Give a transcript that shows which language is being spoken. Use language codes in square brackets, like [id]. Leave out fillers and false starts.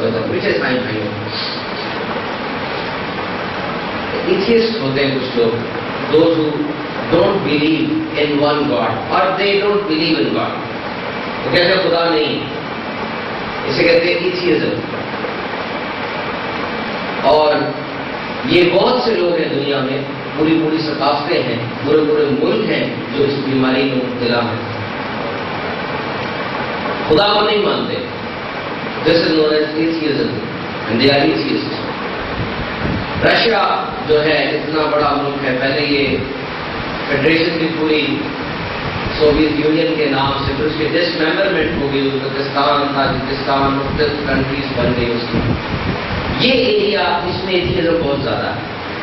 [ur] پیچھے سائن بھائیوں، ایتھیسٹ ہوتے ہیں کچھ لوگ، [en] Those who don't believe in one God or they don't believe in God. [ur] وہ کہتے ہیں خدا نہیں، اسے کہتے ہیں ایتھیزم. اور یہ بہت سے لوگ ہیں دنیا میں، پوری ثقافتیں ہیں، پورے ملک ہیں جو اس بیماری میں مبتلا ہیں، خدا کو نہیں مانتے. [en] This is known as atheism and they are atheists. [ur] Russia جو ہے اتنا بڑا ملک ہے، پہلے یہ فیڈریشن کی پوری سوویت یونین کے نام سے، پھر اس کی ڈسممبرمنٹ ہو گئی، ازبکستان، تاجکستان، مختلف کنٹریز بن گئی اس کی. یہ ایریا اس میں ایتھیزم بہت زیادہ ہے.